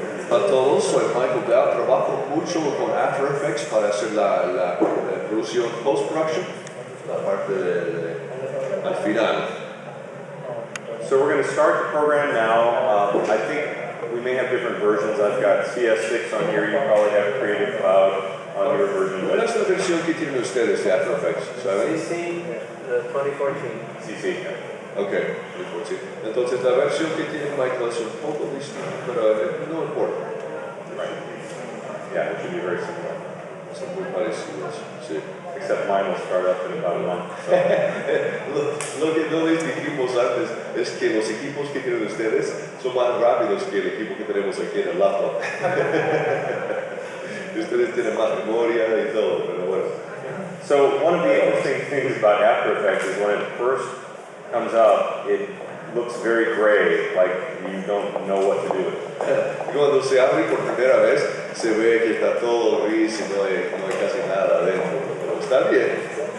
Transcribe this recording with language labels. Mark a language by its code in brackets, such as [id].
[es] A todos, soy Michael Dow, trabajo mucho con After Effects para hacer la producción post-production, la parte al final. [en] So we're going to start the program now. I think we may have different versions. I've got CS6 on here. You probably have Creative Cloud on your version. [es] ¿Cuál es la versión que tienen ustedes de After Effects? ¿Saben? [en] CC, the 2014. CC. [es] Ok, sí. Entonces la versión que tiene Michael es un poco distinta, pero no importa. [en] Right. Yeah, it should be very similar. [es] Son muy parecidos, sí. [en] Except mine will start up in about a month. So. [es] Lo que no les dijimos antes es que los equipos que tienen ustedes son más rápidos que el equipo que tenemos aquí en el laptop. Ustedes tienen más memoria y todo, pero bueno. [en] So one of the interesting things about After Effects is when it first comes up, it looks very gray, like you don't know what to do with it. [es] Cuando se abre por primera vez, se ve que está todo gris y no hay casi nada adentro, pero está bien.